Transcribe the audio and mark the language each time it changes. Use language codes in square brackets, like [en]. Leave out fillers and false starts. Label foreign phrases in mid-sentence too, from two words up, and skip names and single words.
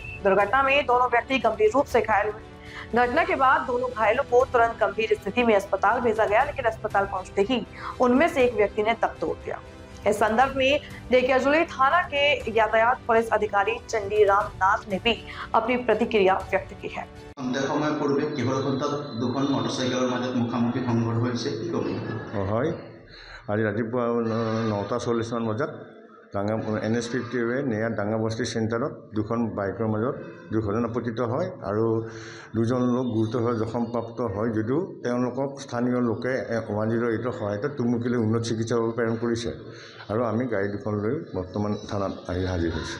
[hi] दुर्घटना में दोनों व्यक्ति गंभीर रूप से घायल हुए। घटना के बाद दोनों घायलों को तुरंत गंभीर स्थिति में अस्पताल भेजा गया, लेकिन अस्पताल पहुंचते ही उनमें से एक व्यक्ति ने दम तोड़ दिया। इस संदर्भ में डेकियाजुली थाना के यातायात पुलिस अधिकारी चंडीराम नाथ ने भी अपनी प्रतिक्रिया व्यक्त की है। [as] সন্ধ্যা সময় পূর্বে কিহৰ ক্ষেত্ৰত দুখন মটৰচাইকেলৰ মাজত মুখামুখি সংঘৰ্ষ হৈছে কি ক'ব? হয়, আজি ৰাতিপুৱা 9:40 মান বজাত ডাঙা NS50 নেয়াৰ ডাঙাবস্তি চেণ্টাৰত দুখন বাইকৰ মাজত দুৰ্ঘটনাপতিত হয় আৰু দুজন লোক গুৰুতৰভাৱে জখমপ্ৰাপ্ত হয় যদিও তেওঁলোকক স্থানীয় লোকে 108ৰ সহায়তে টুমুকিলৈ উন্নত চিকিৎসাৰ বাবে প্ৰেৰণ কৰিছে আৰু আমি গাড়ী দুখন লৈ বৰ্তমান থানাত আহি হাজিৰ হৈছোঁ।